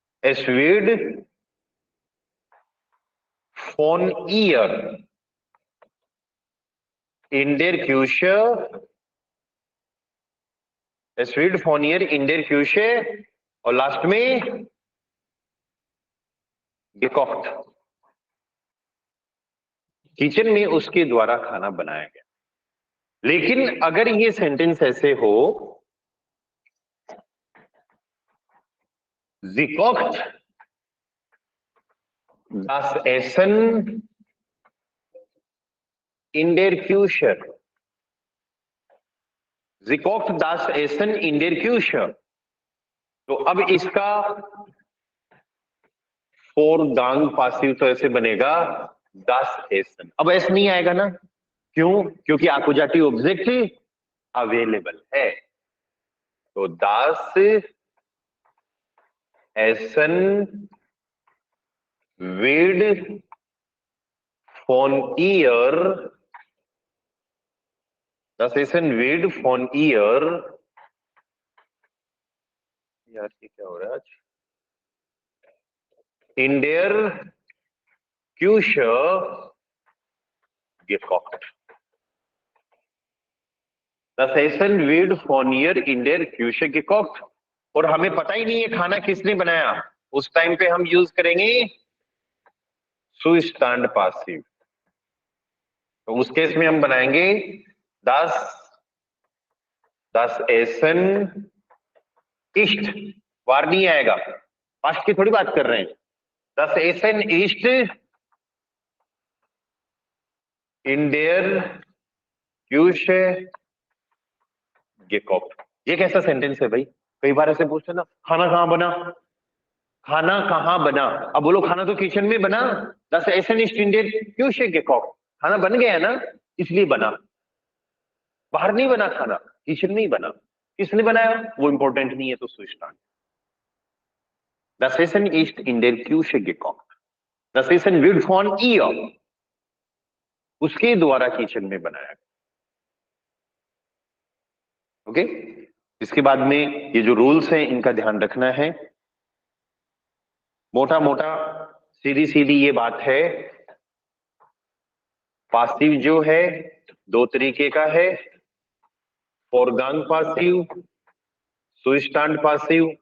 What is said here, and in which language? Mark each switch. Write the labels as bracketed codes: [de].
[hi] S weed phone year in their क्यूशे, S weed phone year in their क्यूशे, और last में गेकॉक्ट, kitchen में उसके द्वारा खाना बनाया गया। लेकिन अगर ये सेंटेंस ऐसे हो, [de] Sie kocht das Essen in der Küche, Sie kocht das Essen in der Küche, [hi] तो अब इसका फोरगांग पासिव तो ऐसे बनेगा [de] das Essen। [hi] अब एस नहीं आएगा ना, क्यों, क्योंकि आकुजाटिव ऑब्जेक्ट अवेलेबल है। तो [de] das Essen wird von ihr, das Essen wird von ihr, [hi] यार ये क्या हो रहा है आज, [de] in der Küche gekocht। Das Essen wird von ihr in der Küche gekocht। [hi] और हमें पता ही नहीं है खाना किसने बनाया, उस टाइम पे हम यूज करेंगे सुस्टैंड पासिव। तो उस केस में हम बनाएंगे [de] das, das Essen ist, [hi] वार नहीं आएगा, पास्ट की थोड़ी बात कर रहे हैं। [de] das Essen ist in der Küche gekocht। [hi] ये कैसा सेंटेंस है भाई, कई बार ऐसे पूछते ना, खाना कहां बना, खाना कहां बना। अब बोलो खाना तो किचन में बना, [de] das Essen ist in der Küche gekocht, [hi] खाना बन गया ना इसलिए बना, बाहर नहीं बना खाना, किचन में ही बना। किसने बनाया वो इंपॉर्टेंट नहीं है, तो सुस्टैंड। [de] Das Essen ist in der Küche gekocht, das Essen wird von ihr, [hi] उसके द्वारा किचन में बनाया। ओके, इसके बाद में ये जो रूल्स हैं इनका ध्यान रखना है। मोटा मोटा सीधी सीधी ये बात है, पासिव जो है दो तरीके का है, फोरगांग पासिव, सुस्टैंड पासिव।